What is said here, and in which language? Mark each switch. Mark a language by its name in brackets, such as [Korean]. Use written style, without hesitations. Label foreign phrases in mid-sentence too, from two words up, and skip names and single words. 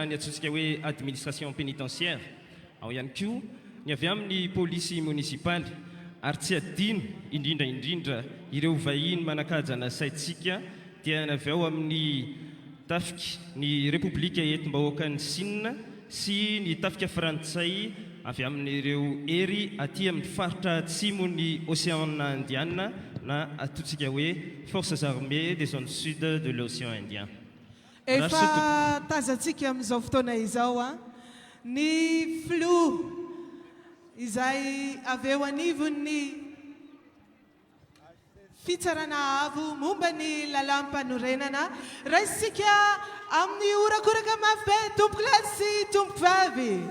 [Malagasy] ny atsotsika hoe [French] administration pénitentiaire, [Malagasy] ao ihany koa ny avy amin'ny polisy munisipaly ary tsy adino indrindraindrindra ireo vahiny manakajana saitsika dia ny avy ao amin'ny tafika ny Repoblika etom-bahoaka ny Sinina sy ny tafika Frantsay avy amin'ireo ery aty amin'ny faritra atsimo ny Océan Indiana na atotsika hoe [French] Forces armées des zones sud de l'Océan Indien. [Malagasy] Efa tazantsika amin'izao fotoana izao ny flou izay avy eo anivon'ny fitsarana avo momba ny lalam-panorenana raisika amin'ny orakoraka mafy be tompoko lahy sy tompoko vavy.